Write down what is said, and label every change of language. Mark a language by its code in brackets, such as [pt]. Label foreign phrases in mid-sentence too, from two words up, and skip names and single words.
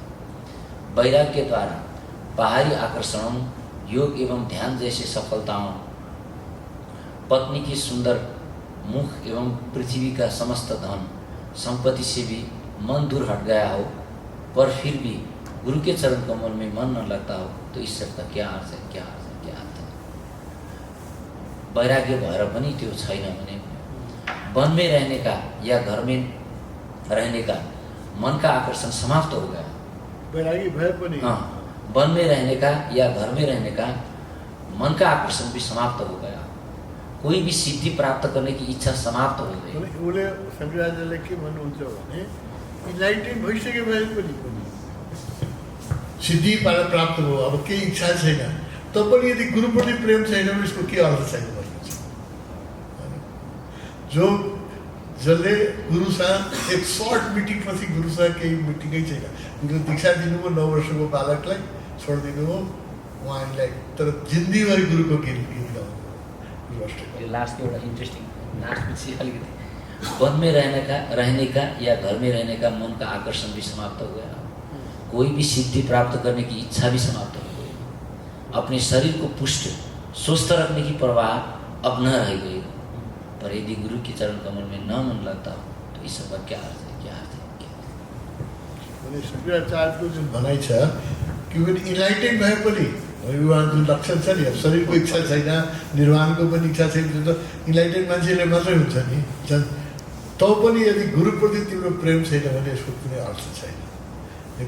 [hi] वैराग्य के द्वारा बाहरी आकर्षणों, योग एवं ध्यान जैसे सफलताओं, पत्नी की सुंदर मुख एवं पृथ्वी का समस्त धन संपत्ति से भी मन दूर हट गया हो पर फिर भी गुरु के चरण कमल में मन न लगता हो तो इस सब का क्या अर्थ है, क्या अर्थ है, क्या अर्थ है। [ne] वैराग्य भएर पनि त्यो छैन भने [hi] वन में रहने का या घर में रहने का मन का आकर्षण समाप्त हो गया। [ne] वैरागी भए पनि [hi] हाँ, वन में रहने का या घर में रहने का मन का आकर्षण भी समाप्त हो गया। कोई भी सिद्धि प्राप्त करने की इच्छा समाप्त हो गई। [ne] उसले शङ्कराचार्यले के भन्नुहुन्छ भने इन्लाइटेड भइसके भए पनि सिद्धि प्राप्त हो, अब केही इच्छा छैन पनि यदि गुरुप्रति प्रेम छैन भने यसको के अर्थ छैन भन्नुहुन्छ। जसले गुरुसँग एक [en] short meeting [ne] पछि गुरुसँग केही मिटिङै छैन, गुरुले दीक्षा दिनुभयो 9 वर्षको बालकलाई छोडिदिनु हो उहाँलाई, तर जिन्दगीभरि गुरुको गीत गाउनु। लास्ट एउटा इन्ट्रेस्टिङ लास्टपछि अलिकति [hi] वन में रहने का या घर में रहने का मन का आकर्षण भी समाप्त हो गया। कोई भी सिद्धि प्राप्त करने की इच्छा भी समाप्त हो गई। अपने शरीर को पुष्ट स्वस्थ रखने की परवाह अब न रह गई। पर यदि गुरु के चरण कमल में न मन लगता हो तो इस सब का क्या अर्थ है, क्या अर्थ है, क्या अर्थ है। [ne] शङ्कराचार्यको जुन भनाइ छ कि इन्लाइटेड भए पनि उहाँको जुन लक्षण छ नि, अब शरीरको इच्छा छैन, निर्वाणको पनि इच्छा छैन, त्यो त इन्लाइटेड मान्छेले मात्रै हुन्छ नि। पनि यदि गुरुप्रति तिम्रो प्रेम छैन भने यसको कुनै अर्थ छैन।